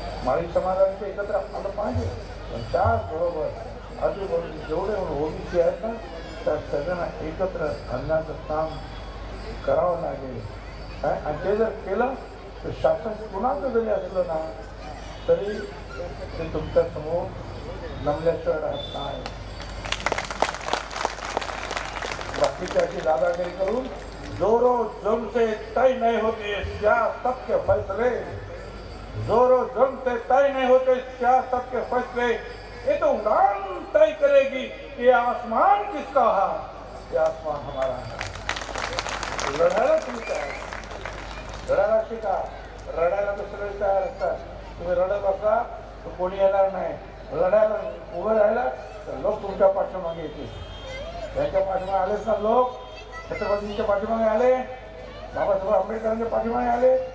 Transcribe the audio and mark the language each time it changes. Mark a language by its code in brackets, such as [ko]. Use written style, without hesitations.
[mr] माळी समाजांचं एकत्र आलं पाहिजे. पण त्याचबरोबर आजूबाजूचे जेवढे ओबीसी आहेत ना त्या सगळ्यांना एकत्र आणण्याचं काम करावं लागेल. काय आणि ते जर केलं तर शासन कुणाचं जरी असलं ना तरी ते तुमच्यासमोर नमल्याशिवाय राहत नाही. बाकीच्या अशी दादागिरी करून [hi] जोरो जम से तय नहीं होते सियासत के फैसले, जोरो जम से तय नहीं होते सियासत के फैसले, ये तो उड़ान तय करेगी ये आसमान किसका है, ये आसमान हमारा है. [mr] लढायला तुम्ही तयार, लढायला शिका. रडायला तर सगळे तयार असतात. तुम्ही रडत असला तर कोणी येणार नाही. लढायला उभं राहिला तर लोक तुमच्या पाठीमागे येतील. त्यांच्या पाठीमागे आलेच ना लोक. छत्रपतींच्या पाठीमागे आले, बाबासाहेब आंबेडकरांच्या पाठीमागे आले.